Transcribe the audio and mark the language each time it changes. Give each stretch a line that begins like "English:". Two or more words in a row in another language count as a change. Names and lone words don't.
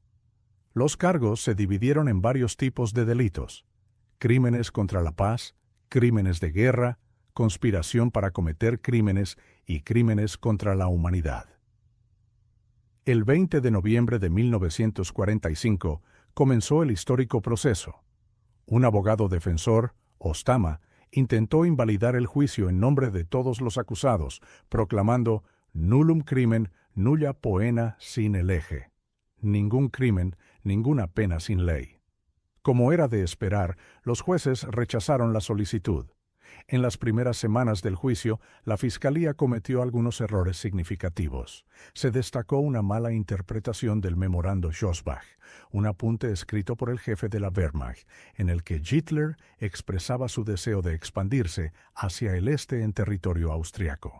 Spanish: Los cargos se dividieron en varios tipos de delitos: crímenes contra la paz, crímenes de guerra, conspiración para cometer crímenes y crímenes contra la humanidad. El 20 de noviembre de 1945 comenzó el histórico proceso. Un abogado defensor, Ostama, intentó invalidar el juicio en nombre de todos los acusados, proclamando
Latin: nullum crimen, nulla poena sine lege.
Spanish: Ningún crimen, ninguna pena sin ley. Como era de esperar, los jueces rechazaron la solicitud. En las primeras semanas del juicio, la Fiscalía cometió algunos errores significativos. Se destacó una mala interpretación del memorando Schosbach, un apunte escrito por el jefe de la Wehrmacht, en el que Hitler expresaba su deseo de expandirse hacia el este en territorio austriaco.